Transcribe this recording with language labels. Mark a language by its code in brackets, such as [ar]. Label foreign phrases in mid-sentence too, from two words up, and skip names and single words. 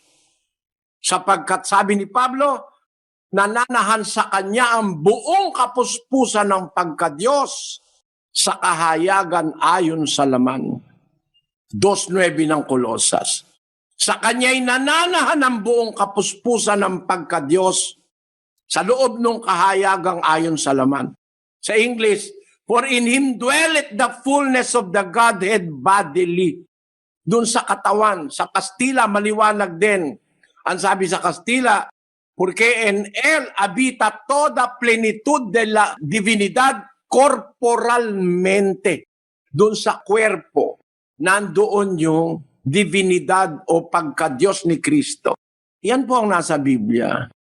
[tl] Sapagkat sabi ni Pablo, nananahan sa kanya ang buong kapuspusan ng pagka-Diyos sa kahayagan ayon sa laman. 2:9 ng Kolosas. Sa kanya'y nananahan ang buong kapuspusan ng pagka-Diyos Sa loob ng kahayagang ayon sa laman. Sa English, [en] for in Him dwelleth the fullness of the Godhead bodily. [tl] Doon sa katawan, sa Kastila, maliwanag din. Ang sabi sa Kastila, [es] porque en Él habita toda plenitud de la divinidad corporalmente. [tl] Doon sa kwerpo, nandoon yung divinidad o pagka-Diyos ni Kristo. Yan po ang nasa Biblia.